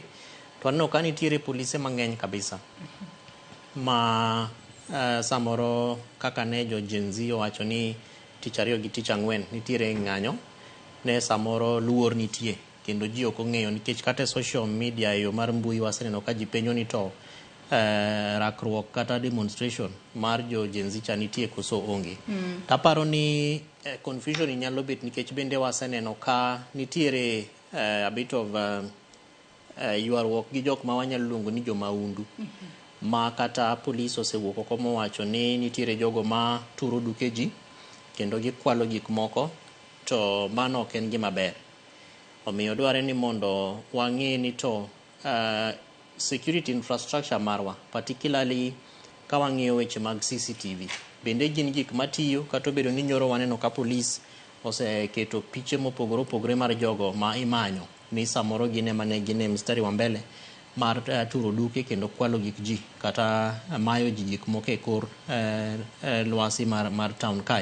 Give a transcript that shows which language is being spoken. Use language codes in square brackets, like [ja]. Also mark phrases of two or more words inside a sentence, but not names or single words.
[luo] To aneno ka nitiere polise mang'eny kabisa. Ma samoro kaka ne jo Gen Z owacho ni tich ariyo gi tich ang'wen nitiere ng'anyo, ne samoro luor nitie kendo ji ok ong'eyo nikech kata [en] social media [luo] e yo mar mbui waseneno ka ji penjo ni to rakruok kata demonstration mar jo Gen Z cha nitie koso onge. Taparo ni confusion nyalo bet nikech bende waseneno ka nitiere [en] a bit of [luo] ywaruok gi jok ma wanyalo luongo ni jo maundu. Ma kata police osewuok oko mowacho ni nitiere jogo ma turo duke ji kendo gikwalo gik moko, to mano ok en gima ber. Omiyo dware ni mondo wang'e ni to [en] security infrastructure [luo] marwa, particularly ka wang'iyo weche mag CCTV, bende gin gik matiyo kata obedo ni nyoro waneno ka police oseketo piche mopogore opogore mar jogo ma imanyo ni samoro gine mane gine [sw] mstari wa mbele [luo] mar turo duke kendo kwalo gik ji kata mayo ji gik moko e kor lwasi mar town kae.